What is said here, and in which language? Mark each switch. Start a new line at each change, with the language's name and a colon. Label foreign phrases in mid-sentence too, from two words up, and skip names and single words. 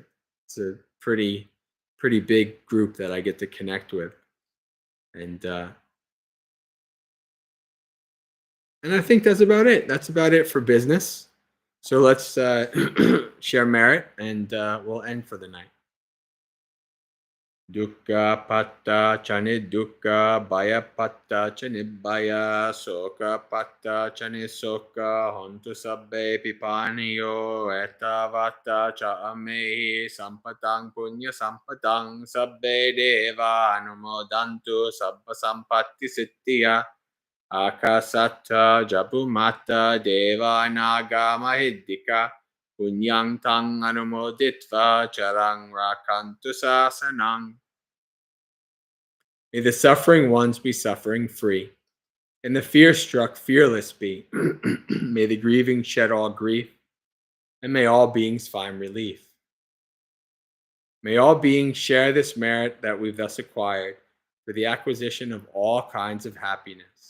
English: It's a pretty big group that I get to connect with. And I think that's about it. That's about it for business. So let's share merit, and we'll end for the night.
Pali: Dukkha patta chani dukkha, bhaya patta chani bhaya, soka patta chani soka, hontu sabbe pipaniyo, etavata cha amehi, sampatang punya sampatang, sabbe deva anumodantu, sabba sampatti sittiya. Akasatta Jabumata Deva Naga Mahiddika Punyang Tang Anumoditva Charang Rakantu Sasanang.
English: May the suffering ones be suffering free, and the fear struck fearless be. May the grieving shed all grief, and may all beings find relief. May all beings share this merit that we've thus acquired for the acquisition of all kinds of happiness.